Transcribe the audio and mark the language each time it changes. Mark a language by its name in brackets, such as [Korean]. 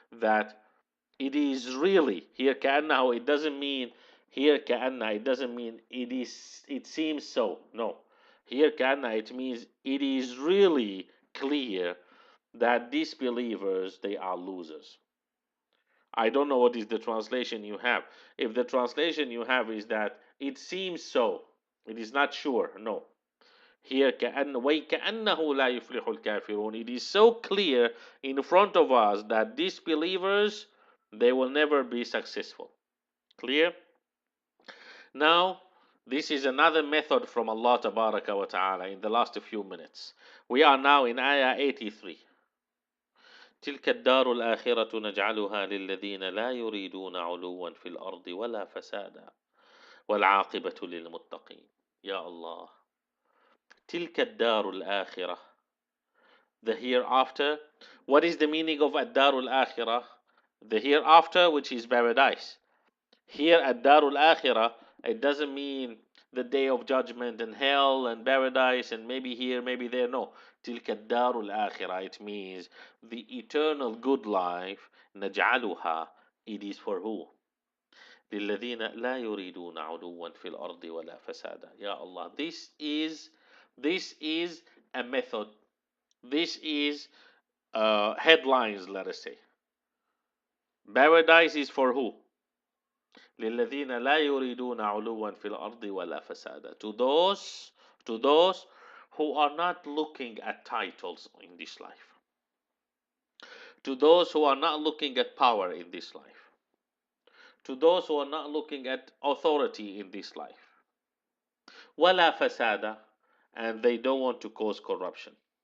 [English] That it is really, here كَأَنَّهُ, it doesn't mean, here كَأَنَّ, it doesn't mean it seems so. No. Here كَأَنَّ, it means it is really clear that disbelievers, they are losers. I don't know what is the translation you have. If the translation you have is that it seems so, it is not sure. No. [Arabic] Here, وَيْكَأَنَّهُ لَا يُفْلِحُ الْكَافِرُونَ. [English] It is so clear in front of us that disbelievers, they will never be successful. Clear? Now, this is another method from Allah Tabaraka wa Ta'ala in the last few minutes. We are now in Ayah 83. [Arabic] تلك الدار الآخرة نجعلها للذين لا يريدون علوا في الأرض ولا فسادا والعاقبة للمتقين. Ya Allah. تلك الدار الآخرة, [English] the hereafter. What is the meaning of ad-darul akhirah? The hereafter, which is paradise. Here at darul akhirah, it doesn't mean the day of judgment and hell and paradise and maybe here, maybe there. No. [Arabic] تلك الدار الآخرة, [English] it means the eternal good life. نجعلها, it is for who? [Arabic] للذين لا يريدون علوا في الأرض ولا فسادا. [English] Ya Allah, this is a method. This is headlines, let us say. Paradise is for who? [Arabic] للذين لا يريدون علوا في الأرض ولا فسادا. [English] To those who are not looking at titles in this life. To those who are not looking at power in this life. To those who are not looking at authority in this life. [Arabic] ولا فسادا, [English] and they don't want to cause corruption.